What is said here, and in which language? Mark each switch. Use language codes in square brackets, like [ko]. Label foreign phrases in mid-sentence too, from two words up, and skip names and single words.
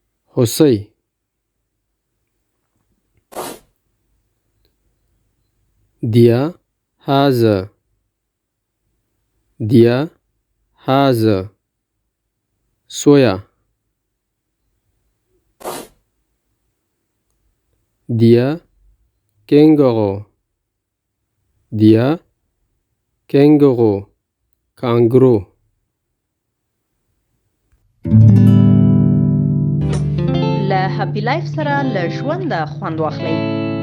[de] هوسۍ Der Hase Der Hase Soja Der Känguru Der Känguru Känguru [ps] له هپی لایف سره له ژونده خوند واخلئ.